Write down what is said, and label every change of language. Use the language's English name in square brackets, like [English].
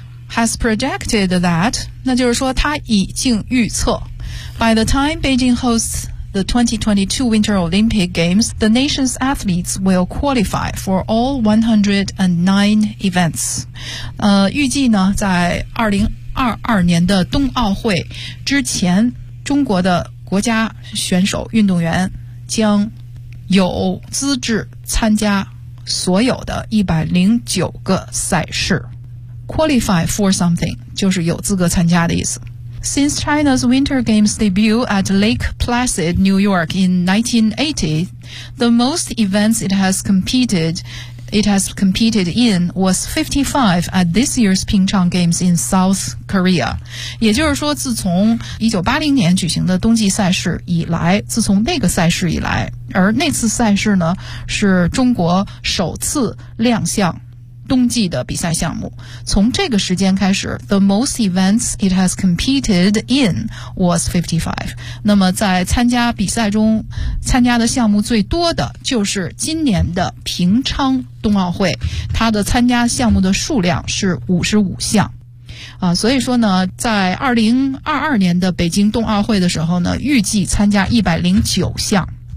[English] has projected that， [Chinese] 那就是说它已经预测 [English] by the time Beijing hostsThe 2022 Winter Olympic Games, the nation's athletes will qualify for all 109 events. [Chinese] 预计呢，在2022年的冬奥会之前，中国的国家选手运动员将有资质参加所有的109个赛事。 [English] Qualify for something [Chinese] 就是有资格参加的意思。 [English] Since China's Winter Games debut at Lake Placid, New York in 1980, the most events it has competed in was 55 at this year's Pyeongchang Games in South Korea. [Chinese] 也就是说，自从1980年举行的冬季赛事以来，自从那个赛事以来，而那次赛事呢，是中国首次亮相冬季的比赛项目。从这个时间开始 [English] The most events it has competed in was 55。 [Chinese] 那么在参加比赛中参加的项目最多的就是今年的平昌冬奥会，它的参加项目的数量是55项啊，所以说呢，在2022年的北京冬奥会的时候呢，预计参加109项。